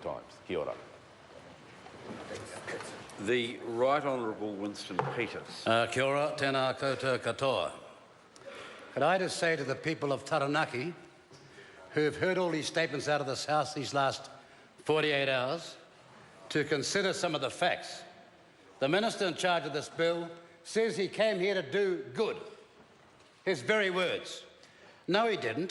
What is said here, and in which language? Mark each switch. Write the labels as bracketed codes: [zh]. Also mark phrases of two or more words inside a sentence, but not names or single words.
[en] times. [mi] Kia ora. [en] The Right Honourable Winston Peters. [mi] Kia ora, tēnā koutou katoa. [en] Could I just say to the people of Taranaki, who have heard all these statements out of this House these last 48 hours, to consider some of the facts. The Minister in charge of this bill says he came here to do good. His very words. No, he didn't.